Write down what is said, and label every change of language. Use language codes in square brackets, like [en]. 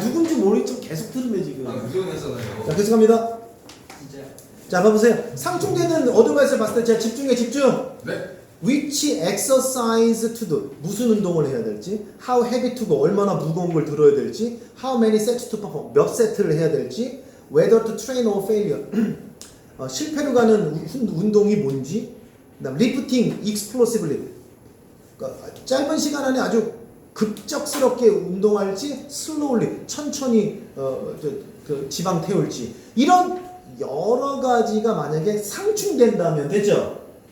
[ko] 누군지 모르겠지만 계속 트름해, 지금. 무조건이었잖아요. 자, 계속합니다. 자, 봐보세요. 상충되는 어드바이스를 봤을 때, 자, 집중. 네. [en] Which exercise to do? [ko] 무슨 운동을 해야 될지, how heavy to go? 얼마나 무거운 걸 들어야 될지, how many sets to perform? 몇 세트를 해야 될지, whether to train or failure? 실패로 가는 운동이 뭔지, 그다음 lifting explosively. 그러니까 짧은 시간 안에 아주 급작스럽게 운동할지, slowly 천천히 지방 태울지, 이런 여러 가지가 만약에 상충된다면 되죠.